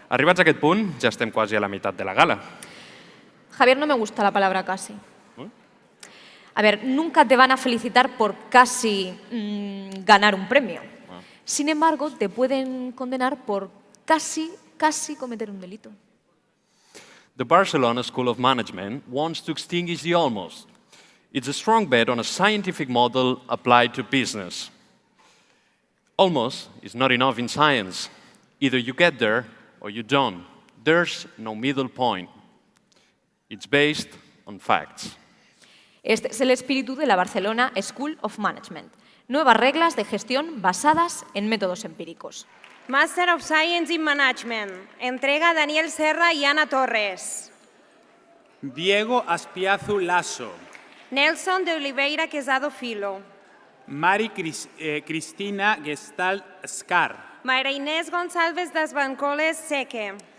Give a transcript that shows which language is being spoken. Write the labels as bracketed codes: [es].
[ca] Arribats a aquest punt, ja estem quasi a la meitat de la gala. [es] Javier, no me gusta la palabra casi. A ver, nunca te van a felicitar por casi ganar un premio. Sin embargo, te pueden condenar por casi cometer un delito. [en] The Barcelona School of Management wants to extinguish the almost. It's a strong bet on a scientific model applied to business. Almost is not enough in science. Either you get there or you don't. There's no middle point. It's based on facts. [es] Este es el espíritu de la Barcelona School of Management. Nuevas reglas de gestión basadas en métodos empíricos. [en] Master of Science in Management. [es] Entrega Daniel Serra y Ana Torres. Diego Aspiazu Lasso. Nelson de Oliveira Quesado Filo. Mari Cristina Gestalt Scar. Mayra Inés González das Bancoles Seque.